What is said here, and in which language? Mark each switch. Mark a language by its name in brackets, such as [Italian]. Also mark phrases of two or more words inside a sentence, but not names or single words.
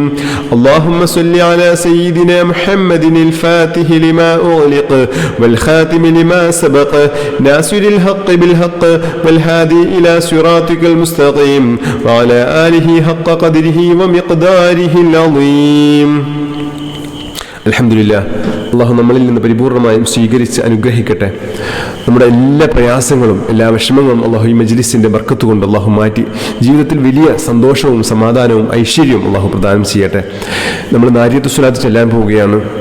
[Arabic] اللهم صل على سيدنا محمد الفاتح لما أغلق والخاتم لما سبق ناصر الحق بالحق والهادي إلى صراطك المستقيم وعلى آله حق قدره ومقداره العظيم. [Malayalam] അൽഹംദുലില്ലാഹ്, അള്ളാഹു നമ്മളിൽ നിന്ന് പരിപൂർണമായും സ്വീകരിച്ച് അനുഗ്രഹിക്കട്ടെ. നമ്മുടെ എല്ലാ പ്രയാസങ്ങളും എല്ലാ വിഷമങ്ങളും അള്ളാഹു ഈ മജ്ലിസിൻ്റെ ബർക്കത്ത് കൊണ്ട് അള്ളാഹു മാറ്റി ജീവിതത്തിൽ വലിയ സന്തോഷവും സമാധാനവും ഐശ്വര്യവും അള്ളാഹു പ്രദാനം ചെയ്യട്ടെ. നമ്മൾ നാരിയത്ത് സ്വലാത്ത് ചെല്ലാൻ പോവുകയാണ്.